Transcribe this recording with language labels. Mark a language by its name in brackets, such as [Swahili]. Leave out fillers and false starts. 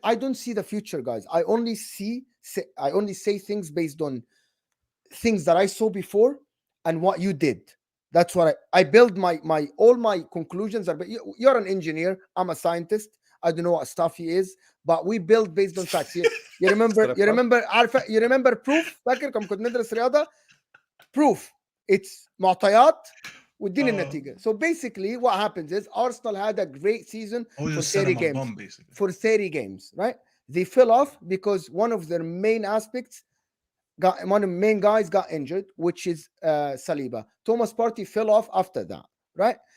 [English] I don't see the future, guys. I only say things based on things that I saw before and what you did. That's what I build my all my conclusions are. But you're an engineer. I'm a scientist. I don't know what stuff he is, but we build based on facts. You remember proof. [Arabic] فاكر كم كنت ندرس رياضة proof. It's معطيات واديني النتيجة. [English] So basically what happens is Arsenal had a great season for 30 games. For 30 games, right? They fell off because one of their main aspects one of the main guys got injured, which is Saliba. Thomas Partey fell off after that, right?